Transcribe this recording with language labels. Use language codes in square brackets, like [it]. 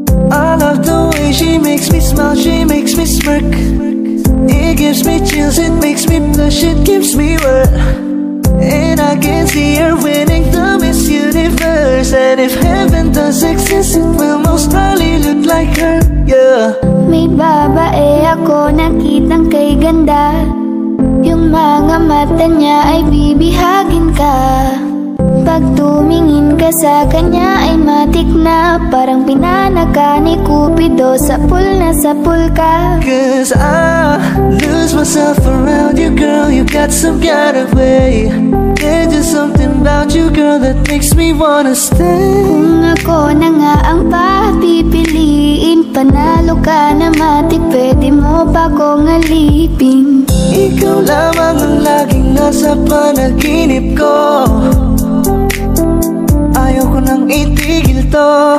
[en] I love the way she makes me smile, she makes me smirk. It gives me chills, it makes me blush, it gives me wet. And I can see her winning the Miss Universe. And if heaven does exist, it will most probably look like her, yeah. [tl] May babae ako nakitang kay ganda, yung mga mata niya ay bibihagin ka. Pag tumingin ka sa kanya ay matik na, parang pinanaka ni Cupido, sapul na sapul ka. [en] Cause I lose myself around you, girl, you got some kind of way. There's just something about you, girl, that makes me wanna stay. [tl] Kung ako na nga ang papipiliin, panalo ka na matik, pwede mo pa kong alipin. Ikaw lamang ang laging nasa panaginip ko, ayaw ko nang itigil to.